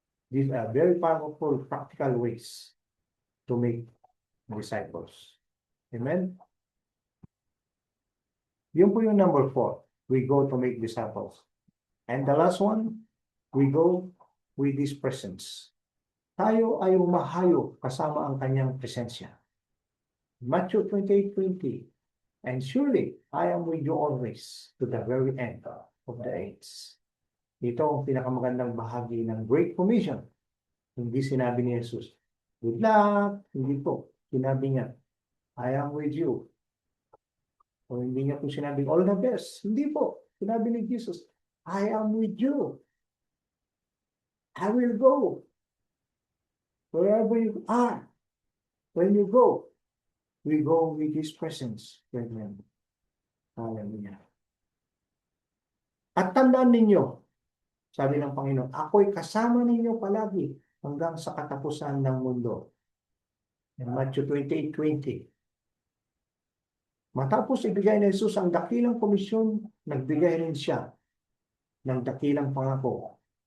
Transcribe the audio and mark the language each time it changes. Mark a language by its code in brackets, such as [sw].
[en] These are very powerful practical ways to make disciples. Amen? [tl] Yun po yung [en] number 4. We go to make disciples. And the last one, we go with His presence. [tl] Tayo ay umahayo kasama ang kanyang presensya. [en] Matthew 28:20. And surely, I am with you always to the very end of the age. [tl] Ito ang pinakamagandang bahagi ng Great Commission. Hindi sinabi ni Jesus, [en] good luck. [tl] Hindi po. Sinabi niya, [en] I am with you. [tl] O hindi niya po sinabing [en] all the best. [tl] Hindi po. Sinabi ni [en] Jesus, I am with you. I will go. Wherever you are. When you go, we go with His presence. Brethren. Hallelujah. [tl] At tandaan ninyo, sabi ng Panginoon, ako'y kasama ninyo palagi hanggang sa katapusan ng mundo. In Matthew 28:20. Matapos ibigay ni Jesus ang dakilang komisyon, nagbigay rin siya ng dakilang pangako.